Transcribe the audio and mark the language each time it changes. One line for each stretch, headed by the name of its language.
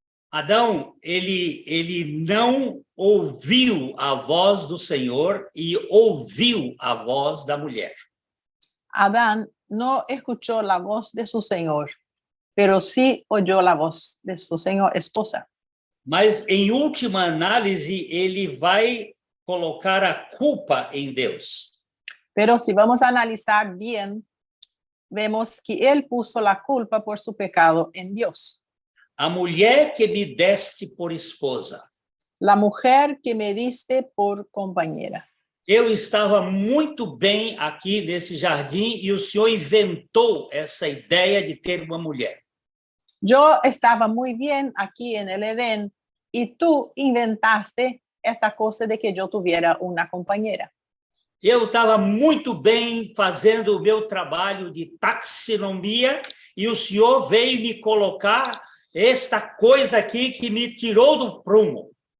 Portuguese: Adão, ele não ouviu a voz do Senhor e ouviu a voz da mulher.
Spanish: Adán no escuchó la voz de su Señor, pero sí oyó la voz de su Señor esposa.
Portuguese: Mas, em última análise, ele vai colocar a culpa em Deus.
Spanish: Pero si vamos a analizar bien, vemos que él puso la culpa por su pecado en Dios.
Portuguese: A mulher que me deste por esposa.
Spanish: La mujer que me diste por compañera.
Portuguese: Eu estava muito bem aqui nesse jardim e o Senhor inventou essa ideia de ter uma mulher.
Spanish: Yo estaba muy bien aquí en el Edén y tú inventaste esta cosa de que yo tuviera una compañera.
Portuguese: Eu estava muito bem fazendo o meu trabalho de taxonomia e o Senhor veio me colocar esta coisa aqui que me tirou do prumo.